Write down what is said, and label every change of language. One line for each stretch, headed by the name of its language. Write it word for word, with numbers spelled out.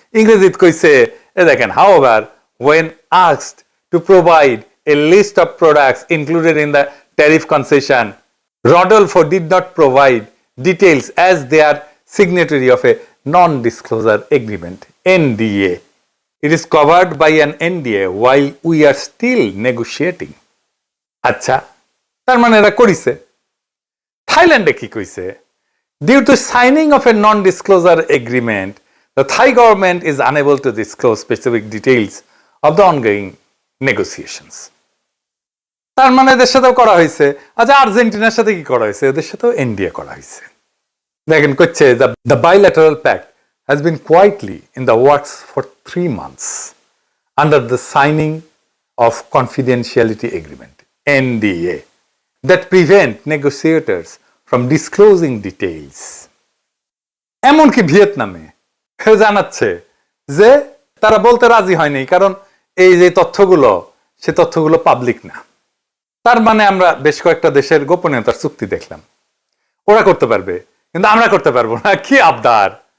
Bangla: ইংরেজিতে কইছে এ দেখেন,
English: However when asked to provide a list of products included in the tariff concession, Rodolfo did not provide details as they are signatory of a non disclosure agreement, NDA. It is covered by an N D A while we are still negotiating.
Bangla: আচ্ছা, তার মানে এরা করিছে। থাইল্যান্ডে কি কইছে?
English: Due to signing of a non-disclosure agreement, the Thai government is unable to disclose specific details of the ongoing negotiations.
Bangla: তার মানে এদের সাথেও করা হয়েছে। আচ্ছা, আর্জেন্টিনার সাথে কি করা হয়েছে? এদের সাথেও এনডিএ করা হয়েছে। দেখেন কইছে
English: the, the bilateral pact has been quietly in the works for three months under the signing of confidentiality agreement, N D A, that prevent negotiators from disclosing details.
Bangla: এমনকি ভিয়েতনামে জানাচ্ছে যে তারা বলতে রাজি হয়নি, কারণ এই যে তথ্যগুলো, সে তথ্যগুলো পাবলিক না। তার মানে আমরা বেশ কয়েকটা দেশের গোপনীয়তার চুক্তি দেখলাম, ওরা করতে পারবে কিন্তু আমরা করতে পারবো না। কি আবদার!